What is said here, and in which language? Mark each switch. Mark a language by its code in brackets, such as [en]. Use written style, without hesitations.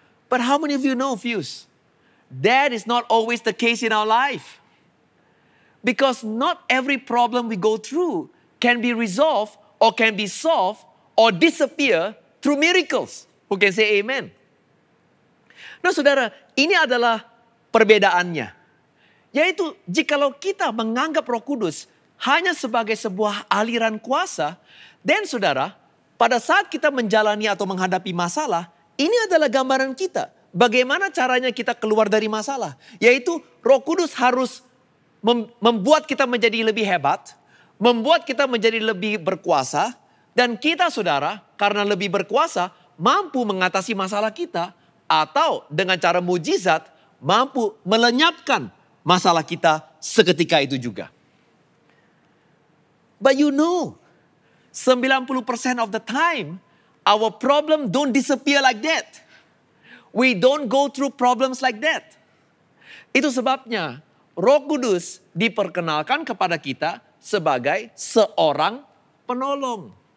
[en] But how many of you know, Fuse? That is not always the case in our life. Because not every problem we go through can be resolved or can be solved or disappear through miracles. Who can say amen? [id] Nah saudara, ini adalah perbedaannya. Yaitu jikalau kita menganggap Roh Kudus hanya sebagai sebuah aliran kuasa, dan saudara, pada saat kita menjalani atau menghadapi masalah, ini adalah gambaran kita. Bagaimana caranya kita keluar dari masalah? Yaitu Roh Kudus harus membuat kita menjadi lebih hebat, membuat kita menjadi lebih berkuasa, dan kita saudara, karena lebih berkuasa, mampu mengatasi masalah kita, atau dengan cara mujizat, mampu melenyapkan masalah kita seketika itu juga. [en] But you know, 90% of the time, our problem don't disappear like that. We don't go through problems like that. [id] Itu sebabnya Roh Kudus diperkenalkan kepada kita sebagai seorang penolong.